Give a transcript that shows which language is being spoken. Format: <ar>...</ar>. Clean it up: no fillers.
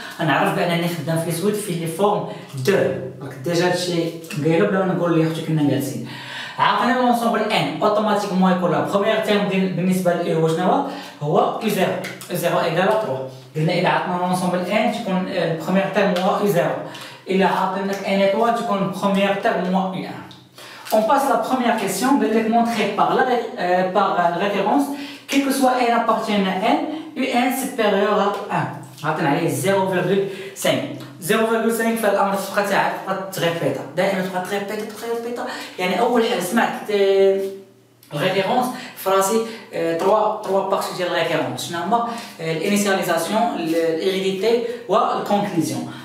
<ar>غنعرف بانني خدام في السويد في لي فورم دو، راك ديجا هادشي قايلو بلا ما نقول ليه اختي كنا جالسين. عطينا لونسومبل ان اوتوماتيكمون يكون لا بروميير تيرم بالنسبه ل هو شنو هو او 0 0 ايكال 3. قلنا الا عطنا لونسومبل ان تكون البروميير تيرم هو او 0، الا عطيناك ان ايطوال تكون البروميير تيرم هو او 1.</ar> <fr>On passe à la première question, de les montrer par la référence, quel que soit n appartienne à n, un supérieur à 1.</fr> <ar>عطينا عليه 0.5. 0.5 في الامر تبقى تريبيتا، دائما تبقى تريبيتا. يعني اول حاجه سمعت الريفيرونس في راسي 3 بارتي ديال الريفيرونس. شنو هما؟ الانيسياليزاسيون، الهيريديتي والكونكلوزيون.</ar>